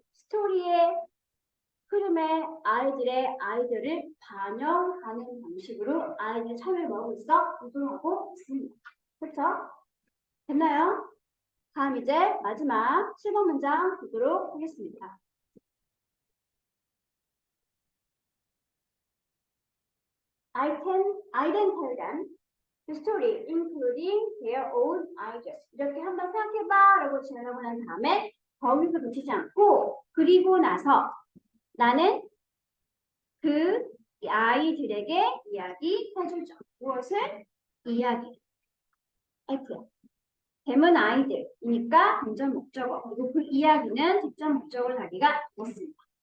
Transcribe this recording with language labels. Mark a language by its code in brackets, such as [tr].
[ko] 스토리의 흐름에 아이들을 반영하는 방식으로 아이들 참여를 뭐하고 있어? 구동하고 있습니다. 그쵸? 됐나요? 다음 이제 마지막 7번 문장 보도록 하겠습니다. [en] I then tell them the story, including their own ideas. [ko] 이렇게 한번 생각해봐 라고 진행하고 난 다음에 거기서 그치지 않고 그리고 나서 나는 그 아이들에게 이야기해주죠. 무엇을? 이야기. F야. 됨은 아이들이니까 본전 목적어. 그리고 그 이야기는 직접 목적어를 하기가 됐습니다.